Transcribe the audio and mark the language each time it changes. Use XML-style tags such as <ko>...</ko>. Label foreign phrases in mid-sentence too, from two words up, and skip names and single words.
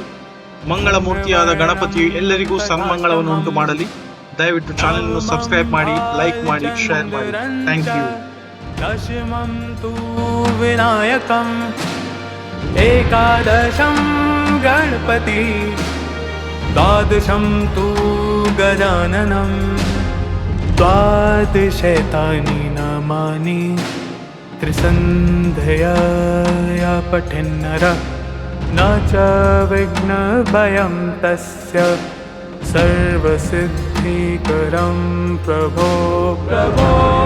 <kn>ಮಂಗಳ ಮೂರ್ತಿಯಾದ ಗಣಪತಿಯು ಎಲ್ಲರಿಗೂ ಸನ್ಮಂಗಳವನ್ನು ಉಂಟು ಮಾಡಲಿ. ದಯವಿಟ್ಟು ಚಾನೆಲ್ ಅನ್ನು ಸಬ್ಸ್ಕ್ರೈಬ್ ಮಾಡಿ, ಲೈಕ್ ಮಾಡಿ, ಶೇರ್ ಮಾಡಿ.</kn> <en>thank you.</en> <sa>ದಶಮಂ ತು ವಿನಾಯಕಂ ಏಕಾದಶಂ ಗಣಪತಿ ದ್ವಾದಶಂ ತು ಗಜಾನನಂ आदिशैतानि नामानि त्रिसन्ध्यया पठेन्नर न च विघ्नभयं तस्य सर्वसिद्धिकरं प्रभो प्रभो</sa>